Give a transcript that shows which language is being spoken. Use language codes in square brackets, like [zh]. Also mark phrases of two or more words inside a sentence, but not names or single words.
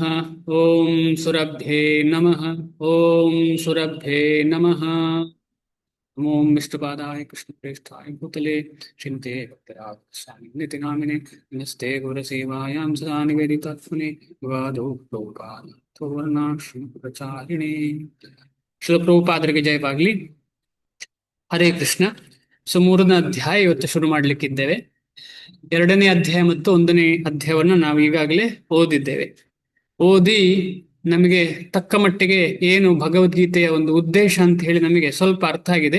[sa] ॐ सुरभ्ये नमः। ॐ सुरभ्ये नमः। ॐ विष्णुपादाय कृष्णप्रेष्ठाय भूतले श्रीमते भक्तराज स्वामी निति नामिने नमस्ते गुरसेवायां सदा निवेदितात्मने विवादो लोकानाथो वर्णाश्रमप्रचारिणे। [kn] ಶ್ರೀಲ ಪ್ರಭುಪಾದರಿಗೆ ಜಯವಾಗಲಿ. [sa] ಹರೇ ಕೃಷ್ಣ. [kn] ಮೂರನೇ ಅಧ್ಯಾಯ ಇವತ್ತು ಶುರು ಮಾಡಲಿಕ್ಕಿದ್ದೇವೆ. ಎರಡನೇ ಅಧ್ಯಾಯ ಮತ್ತು ಒಂದನೇ ಅಧ್ಯಾಯವನ್ನು ನಾವು ಈಗಾಗಲೇ ಓದಿದ್ದೇವೆ. ಓದಿ ನಮಗೆ ತಕ್ಕ ಮಟ್ಟಿಗೆ ಏನು ಭಗವದ್ಗೀತೆಯ ಒಂದು ಉದ್ದೇಶ ಅಂತ ಹೇಳಿ ನಮಗೆ ಸ್ವಲ್ಪ ಅರ್ಥ ಆಗಿದೆ.